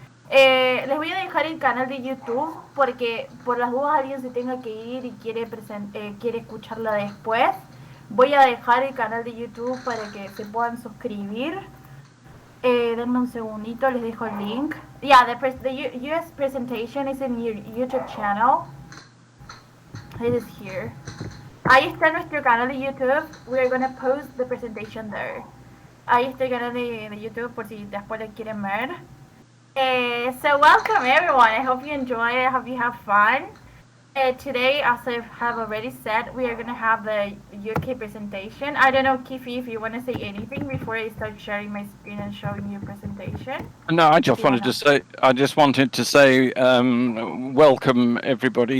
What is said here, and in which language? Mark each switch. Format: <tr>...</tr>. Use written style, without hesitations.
<es>Les voy a dejar el canal de YouTube porque por las dudas alguien se tenga que ir y quiere escucharla después. Voy a dejar el canal de YouTube para que se puedan suscribir. Denme un segundito, les dejo el link.</es> <en>Yeah, the US presentation is in your YouTube channel. It is here.</en> <es>Ahí está nuestro canal de YouTube.</es> <en>We're gonna post the presentation there.</en> <es>Ahí está el canal de YouTube por si después lo quieren ver.</es> <en>So welcome everyone. I hope you enjoy it. I hope you have fun. Today, as I have already said, we are going to have the UK presentation. I don't know, Kifi, if you want to say anything before I start sharing my screen and showing you presentation. No, I just wanted to say, welcome everybody.</en>